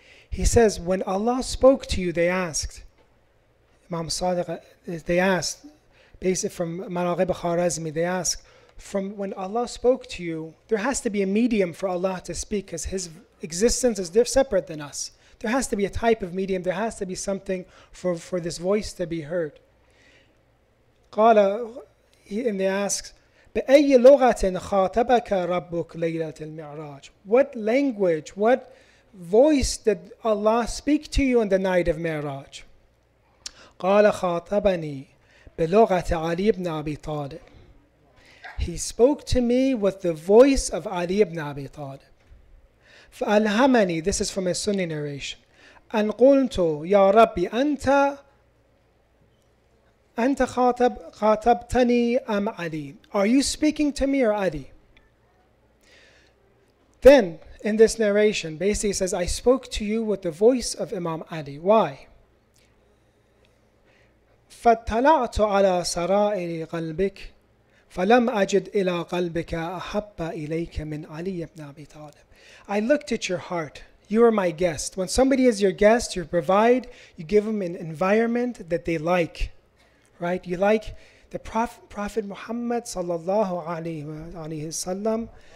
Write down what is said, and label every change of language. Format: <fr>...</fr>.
<en>He says, when Allah spoke to you, they asked, Imam Sadiq, they asked, basically from Manaqib Kharazmi, they asked, from when Allah spoke to you, there has to be a medium for Allah to speak, because His existence is separate than us. There has to be a type of medium, there has to be something for this voice to be heard. And they asked,</en> <ar>بأي لغة خاطبك ربك ليلة المعراج?</ar> <en>What language, what voice did Allah speak to you on the night of Mi'raj?</en> <ar>قال خاطبني بلغة علي بن أبي طالب.</ar> <en>He spoke to me with the voice of Ali ibn Abi Talib.</en> <ar>فألهمني,</ar> <en>this is from a Sunni narration.</en> <ar>أن قلت يا ربي أنت خاطبتني أم علي?</ar> <en>Are you speaking to me or Ali? Then, in this narration, basically it says, I spoke to you with the voice of Imam Ali. Why?</en> <ar>فاطلعت على سرائر قلبك فلم أجد إلى قلبك أحب إليك من علي بن أبي طالب.</ar> <en>I looked at your heart. You are my guest. When somebody is your guest, you provide, you give them an environment that they like. Right? You like the Prophet Muhammad sallallahu alaihi wasallam.</en>